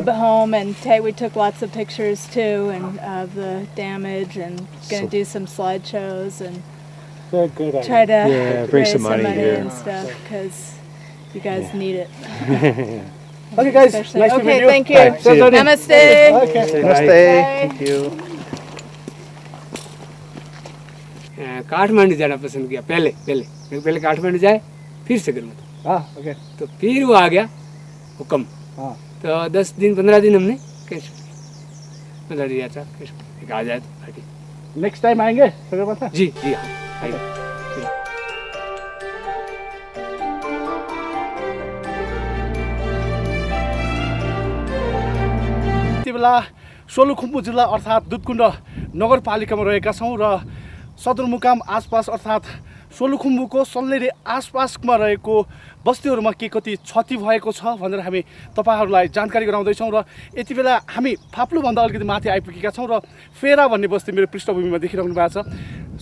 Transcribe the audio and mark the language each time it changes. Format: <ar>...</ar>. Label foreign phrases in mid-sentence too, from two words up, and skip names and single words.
<en>go home and we took lots of pictures too and of the damage and going to do some slideshows and try to bring raise some money here. and stuff because you guys need it. Okay guys, Especially. nice to meet Okay, you. thank you. See you. Namaste. Okay. Bye. Thank you.</en> <hi>काठमांडू जाना पसंद किया पहले काठमांडू जाए फिर सकरमत</hi> <en>Okay.</en> <hi>तो फिर वो आ गया हुक्म तो 10 दिन 15 दिन हमने कैश मतलब दिया था कैश आ जाए तो पार्टी</hi> <en>Next time</en> <hi>आएंगे सगरमाथा? जी हाँ आइए</hi> <ne>यति बेला सोलुखुम्बु जिल्ला अर्थात् दुधकुण्ड नगरपालिकामा रहेका छौँ र सदरमुकाम आसपास अर्थात् सोलुखुम्बुको सल्लेरी आसपासमा रहेको बस्तीहरूमा के कति क्षति भएको छ भनेर हामी तपाईहरूलाई जानकारी गराउँदैछौँ र यति बेला हामी फाप्लुभन्दा अलिकति माथि आइपुगेका छौँ र फेरा भन्ने बस्ती मेरो पृष्ठभूमिमा देखिरहनु भएको छ।</ne>